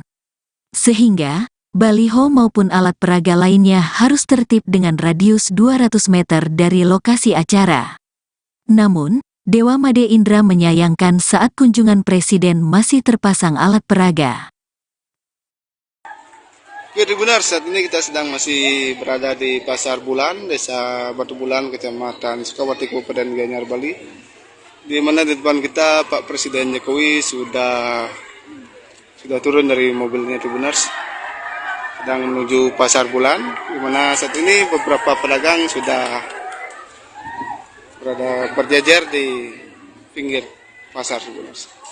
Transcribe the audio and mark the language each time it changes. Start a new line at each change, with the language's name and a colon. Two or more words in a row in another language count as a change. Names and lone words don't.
Indonesian: Sehingga, baliho maupun alat peraga lainnya harus tertib dengan radius 200 meter dari lokasi acara. Namun, Dewa Made Indra menyayangkan saat kunjungan Presiden masih terpasang alat peraga. Jadi benar, saat ini kita masih berada di Pasar Bulan, Desa Batu Bulan, Kecamatan Sukawati, Kabupaten Gianyar, Bali. Di mana di depan kita Pak Presiden Jokowi sudah turun dari mobilnya Tribuners. Sedang menuju Pasar Bulan, di mana saat ini beberapa pedagang sudah berada berjajar di pinggir pasar Tribuners.